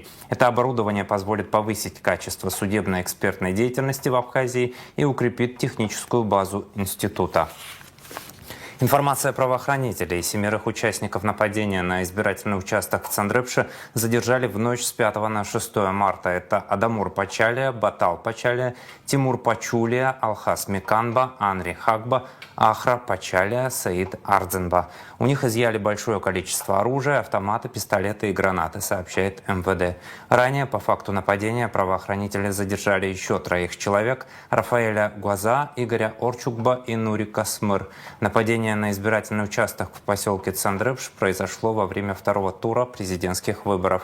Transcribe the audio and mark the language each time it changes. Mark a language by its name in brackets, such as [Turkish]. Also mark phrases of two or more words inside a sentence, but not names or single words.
[Russian] Это оборудование позволит повысить качество судебно-экспертной деятельности в Абхазии и укрепит техническую базу института. Информация правоохранителей. 7 участников нападения на избирательный участок в Цандрыпше задержали в ночь с 5 на 6 марта. Это Адамур Пачалия, Батал Пачалия, Тимур Пачулия, Алхас Миканба, Анри Хакба, Ахра Пачалия, Саид Ардзенба. У них изъяли большое количество оружия, автоматы, пистолеты и гранаты, сообщает МВД. Ранее по факту нападения правоохранители задержали еще 3 человек: Рафаэля Гуаза, Игоря Орчукба и Нурика Смыр. Нападение на избирательный участок в поселке Цандрыпш произошло во время 2-го тура президентских выборов.